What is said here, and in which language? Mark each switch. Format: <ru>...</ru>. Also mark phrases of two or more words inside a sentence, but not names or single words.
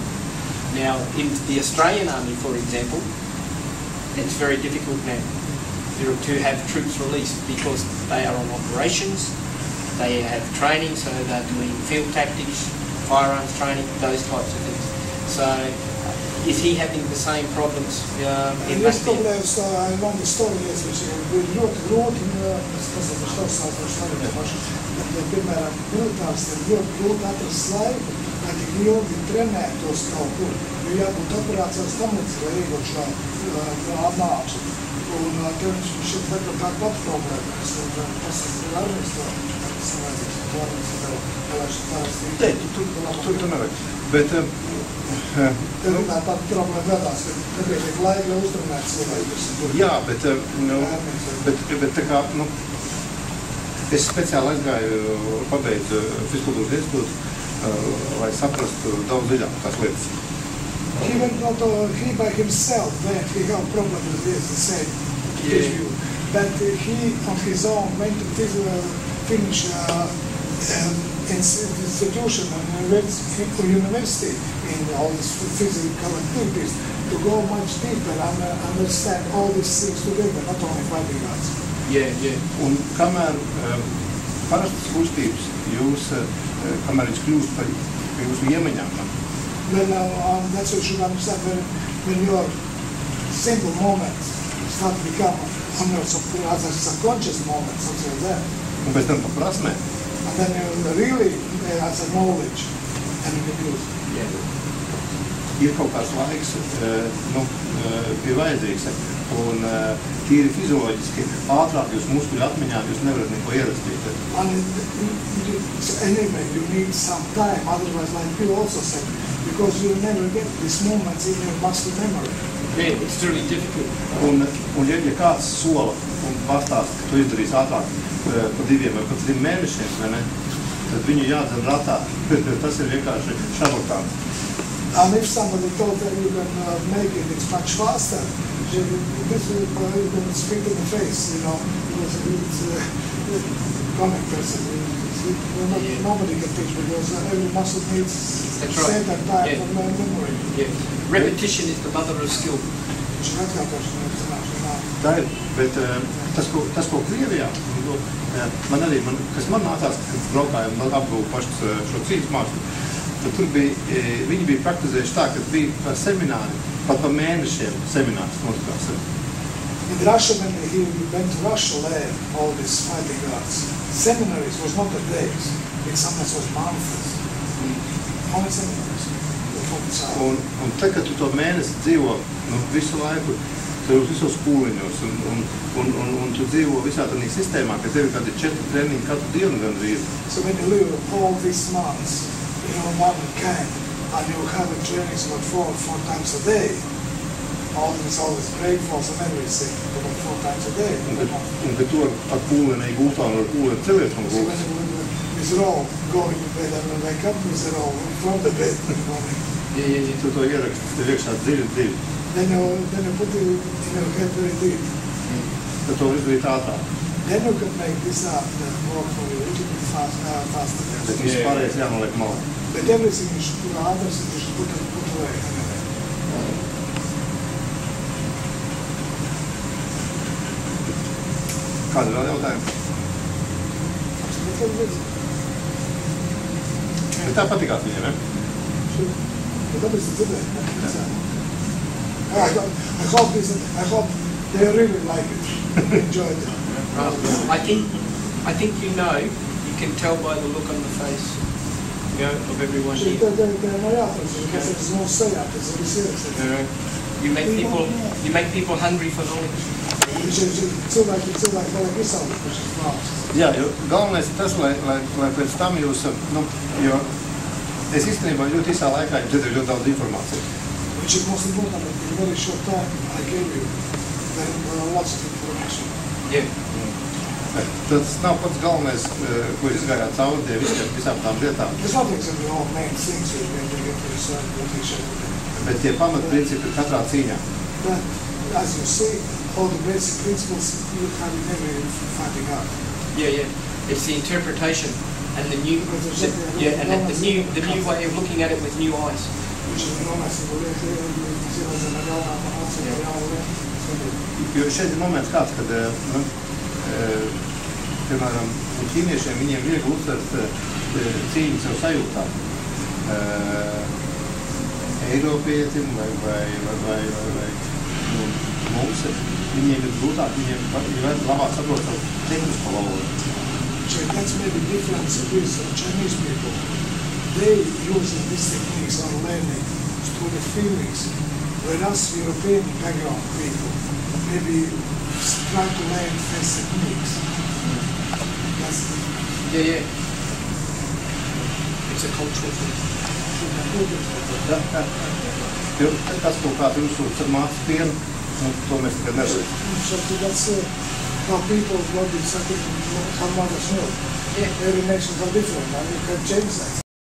<en>Now, in the Australian Army, for example, it's very difficult now to have troops released because they are on operations, they have training, so they're doing field tactics, firearms training, those types of things. So, is he having the same problems in Latvia? Yes, I know the story, yes, which we wrote in</en> <lv>piemēram, militārs ir ļoti grūti atrast laiku, lai tik ilgi trenētos kaut kur, jo jābūt operācijās tam līdz, lai iegūt šo apmācību. Un te viņš šeit vajag tā pat problēma. Tas ir armijas Tur nevajag. Bet Te runāja pat problēma vedās, ka nepietiek laika, lai uztrenētu cilvēkus. jā, bet tā kā, es speciāli aizgāju, pabeidzu Fizkultūras institūtu, lai saprastu daudz dziļāk tās lietas.</lv> <en>He went not he by himself went, he had a problem with this, the same issue. But he on his own went to finish institution and university in all these physical activities to go much deeper and understand all these things together, not only fighting arts. Yeah.</en> <lv>Un kamēr parastas kustības jūs, kamēr viņš kļūst par jūsu iemaņām,</lv> <en>Then that's what you should understand when your simple moments start to become subconscious moments, something like that.</en> <lv>un pēc tam pa prasmēm,</lv> <en>And then you really as a knowledge and you can use it.</en> <lv>ir kaut kāds laiks, bija vajadzīgs, un tīri fizioloģiski ātrāk jūs muskuļu atmiņā jūs nevarat neko ierakstīt.</lv> <en>And anyway, you need some time, otherwise like you also said, because you never get these moments in your muscle memory. Yeah, it's really difficult.</en> <lv>Un ja kāds sola un pastāsta, ka tu izdarīsi ātrāk pa 2 vai pat 3 mēnešiem, vai ne, tad viņu jādzen ratā. Tas ir vienkārši šarlatāns.</lv> <en>And if somebody told that you can make it, it's much faster. You can spit in the face, you know, because it's comic person. Nobody can teach because every muscle needs certain type of memory. Yeah. Repetition is the mother of skill.</en> <lv>Tā ir, bet tas, ko Krievijā, kas man nācās, kad braukājām apgūt pašas šo cīņas mākslu, tad tur viņi bija praktizējuši tā, ka bija semināri, pat pa mēnešiem seminārs notikās.</lv> <en>In Russia, when he went to Russia, learned all these fighting arts. Seminaries was not a days, it sometimes was months. Only seminaries.</en> <lv>Un te, kad tu to mēnesi dzīvo visu laiku, tu visos pūliņos un tu dzīvo visā tādā sistēmā, ka tev ir kādi 4 treniņi katru dienu gandrīz.</lv> <en>So when you live all these months in one camp and you have a training about 4 times a day, all these breakfalls and everything about 4 times a day.</en> <lv>Un kad tu ar pūleni gultā un ar pūleni celiet no gultas.</lv> <en>So when these are all going to bed and when they wake up, these are all from the bed in the morning.</en> <lv>Tu to ieraksti, tev iekšā dziļi.</lv> <en>Then you put it in your head very deep.</en> <lv>Tad to izdarīt ātrāk.</lv> <en>Then you can make this art work for you a little bit faster.</en> <lv>Bet viss pārējais jānoliek malā.</lv> <en>But everything you should put others, you should put away.</en> <lv>Kādi vēl jautājumi? Bet tā patikās viņiem, ne?</lv> <en>I hope they really like it, enjoyed it. I think you know, you can tell by the look on the face, you know, of everyone here. There's no say-up, it's very serious. You make people hungry for knowledge.</en> <lv>Cilvēki vajag izsaukt par šis vārds. Jā, jo galvenais ir tas, lai pēc tam jūs, jo es īstenībā ļoti īsā laikā jums iedēju ļoti daudz informāciju.</lv> <en>Which is most important, in a very short time, I gave you lots of information. Yeah.</en> <lv>Tas nav pats galvenais, ko izgājāt cauri visām tām lietām.</lv> <en>There's not exactly all main things you're going to get to decide what you should do.</en> <lv>Bet tie pamatprincipi ir katrā cīņā.</lv> <en>But, as you see, all the basic principles you have in every fighting art. Yeah. It's the interpretation and the new way of looking at it with new eyes.</en> <lv>Jo šeit ir moments kāds, kad, piemēram, ķīniešiem viņiem viegli uztvert cīņu sev sajūtā. Eiropietim vai mums, viņiem ir grūtāk, viņiem ir labāk saprot savu tehnisko valodu.</lv> <en>So that's maybe difference with Chinese people. They use these techniques on learning through the feelings, whereas European background people maybe try to learn first techniques. Yeah. It's a cultural thing.</en> <lv>Jo tas, ko kā tu uzsūc mācas pienu, to mēs nekad nevaram.</lv> <en>So that's how people work in something, how mothers know. Yeah. Every nation are different, and you can change that.</en>